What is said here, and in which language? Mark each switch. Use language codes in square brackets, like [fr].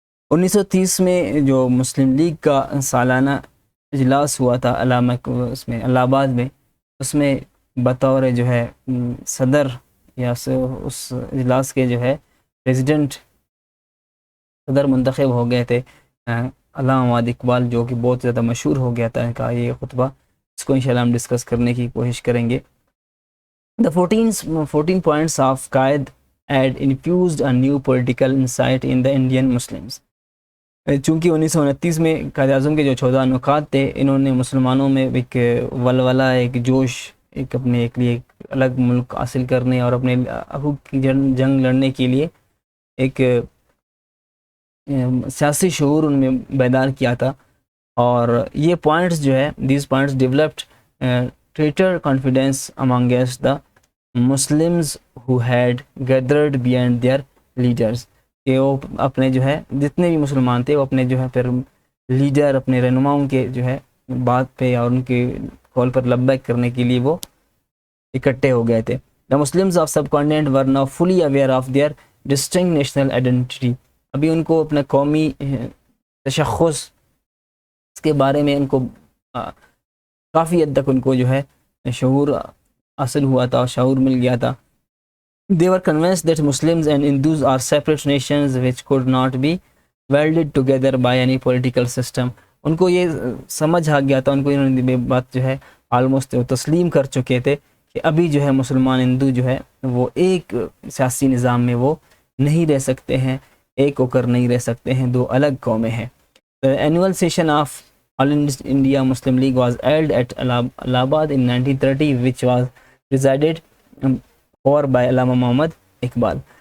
[ur] 1930 میں جو مسلم لیگ کا سالانہ اجلاس ہوا تھا اس میں الہ آباد میں، اس میں بطور جو ہے صدر یا اس اجلاس کے جو ہے پریزیڈنٹ صدر منتخب ہو گئے تھے علامہ محمد اقبال، جو کہ بہت زیادہ مشہور ہو گیا تھا ان کا یہ خطبہ. اس کو انشاءاللہ ہم ڈسکس کرنے کی کوشش کریں گے. [en] The 14 points of Quaid had infused a new political insight in the Indian Muslims. [ur] چونکہ 1929 میں قائد اعظم کے جو 14 نکات تھے، انہوں نے مسلمانوں میں ایک ولولہ، ایک جوش، اپنے لیے ایک الگ ملک حاصل کرنے اور اپنے حقوق کی جنگ لڑنے کے لیے ایک سیاسی شعور ان میں بیدار کیا تھا. اور یہ پوائنٹس جو ہے [en] These points developed greater confidence amongst the Muslims who had gathered behind their leaders. [ur] کہ وہ اپنے جو ہے جتنے بھی مسلمان تھے وہ اپنے جو ہے پھر لیڈر، اپنے رہنماؤں کے جو ہے بات پہ اور ان کے کال پر لبیک کرنے کے لیے وہ اکٹھے ہو گئے تھے. [en] The Muslims of subcontinent were now fully aware of their distinct national identity. [ur] ابھی ان کو اپنا قومی تشخص اس کے بارے میں ان کو کافی حد تک ان کو جو ہے شعور حاصل ہوا تھا اور شعور مل گیا تھا. [en] They were convinced that Muslims and Hindus are separate nations which could not be welded together by any political system. [ur] ان کو یہ سمجھ آ گیا تھا، ان کو انہوں نے بات جو ہے آلموسٹ تسلیم کر چکے تھے کہ ابھی جو ہے مسلمان ہندو جو ہے وہ ایک سیاسی نظام میں وہ نہیں رہ سکتے ہیں، ایک ہو کر نہیں رہ سکتے ہیں، دو الگ قومیں ہیں. [en] The annual session of All India Muslim League was held at Allahabad in 1930, which was presided over by Allama Muhammad Iqbal.